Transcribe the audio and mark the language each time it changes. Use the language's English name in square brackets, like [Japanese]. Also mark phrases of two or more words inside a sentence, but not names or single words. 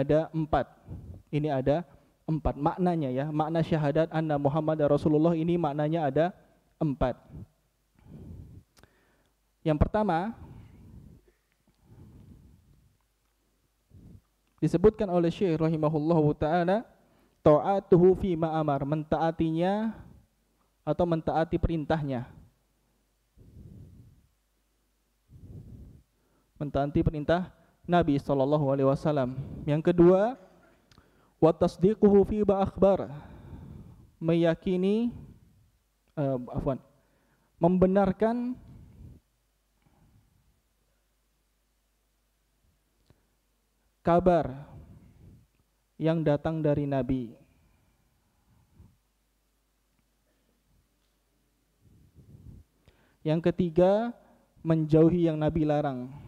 [Indonesian] Ini ada 4 maknanya ya. Makna [Arabic] شهادة أن محمدا رسول الله [Indonesian] ini maknanya ada 4. Yang pertama disebutkan oleh Syekh [Arabic] رحمه الله تعالى, طاعته فيما أمر, [Indonesian] mentaatinya atau mentaati perintahnya. Mentaati perintah Nabi [Arabic] صلى الله عليه وسلم. [Indonesian] Yang kedua, [Arabic] وتصديقه فيما أخبر, [Indonesian] meyakini membenarkan kabar yang datang dari Nabi. Yang ketiga, menjauhi yang Nabi larang.